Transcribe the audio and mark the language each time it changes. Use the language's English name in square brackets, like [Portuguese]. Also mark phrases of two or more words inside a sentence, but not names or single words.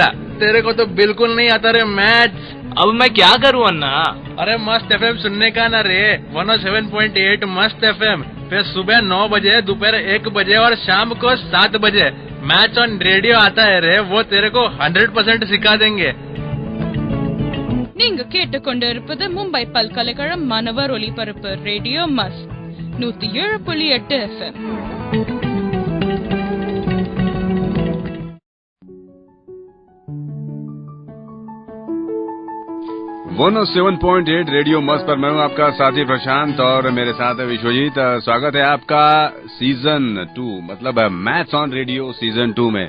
[Hindi] तेरे को तो बिल्कुल नहीं आता रे मैथ्स। अब मैं क्या करूं अन्ना? अरे मस्त एफएम सुनने का ना रे, 107.8 मस्त एफएम। फिर सुबह 9 बजे, दोपहर 1 बजे और शाम को 7 बजे मैथ्स ऑन रेडियो आता है रे, वो तेरे को 100% सिखा देंगे। [Tamil] நீங்க கேட்டுக்கொண்டிருப்பது மும்பை பல்கலைக்கழகம் மாணவர் ஒலிபரப்பு ரேடியோ மஸ்ட் 107.8 FM. [Hindi] वन 7.8 रेडियो मस्त पर मैं हूं आपका साथी प्रशांत और मेरे साथ है विश्वजीत। स्वागत है आपका सीजन 2 मतलब मैथ्स ऑन रेडियो सीजन 2 में।